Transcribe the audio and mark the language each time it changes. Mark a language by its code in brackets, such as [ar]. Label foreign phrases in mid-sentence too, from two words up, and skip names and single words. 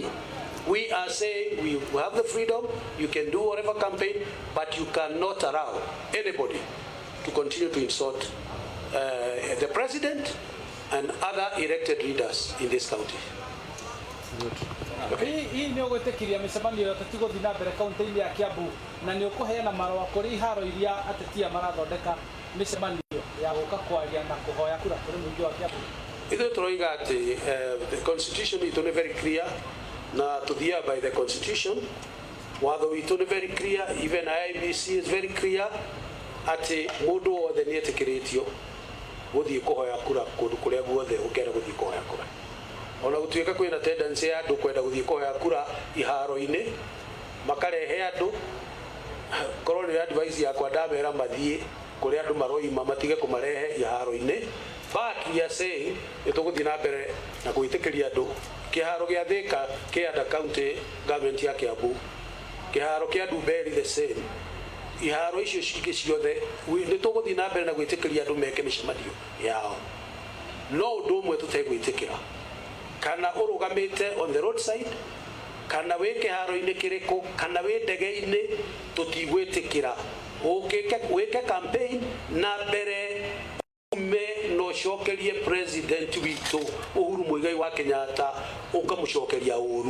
[en] We are saying we have the freedom, you can do whatever campaign, but you cannot allow anybody to continue to insult the President and other elected leaders in this county. Good. [ki] Hii ni ogwetekiria micemanio tatigo thina mbere kaunti-ini ya Kiambu na ni ukuheana marwa kuri iharo iria atetia marathondeka micemanio ya guka kwaria na kuhoya kura kuri muingi wa Kiambu. Ithe turoiga ati [en] the constitution [ki] itu ni [en] very clear [ki] na tuthia [en] by the constitution. [ki] Watho witu ni [en] very clear, even IBC is very clear [ki] ati mundu wothe ni etikiritio guthii kuhoya kura kundu kuria guothe ukera guthii kuhoya kura. Ona gutuika kwina tendency ya andu kwenda guthii kuhoya kura iharo-ini makarehe andu koroni ya advice ya kwa ndamera mathie kuria andu maroima matige kumarehe iharo-ini. [en] But we are saying [ki] ituguthii na mbere na gwitikiria andu kiharo gia Thika kia [en] under county government [ki] ya Kiambu, kiharo kia Ndumberi [en] the same. [ki] Iharo icio cingĩ ciothe nĩ tũgũthiĩ na mbere na gwĩtĩkĩria andũ meke mĩcemanio yao. No ũndũ ũmwe tũtegwĩtĩkĩra, kana ũrũgamĩte [en] on the roadside, [ki] kana wĩ kĩharo-inĩ kĩrĩkũ, kana wĩ ndege-inĩ, tũtigwĩtĩkĩra wĩke campaign na mbere ume no ũcokerie president witũ Uhuru Muigai wa Kenyatta ũkamũcokeria ũru.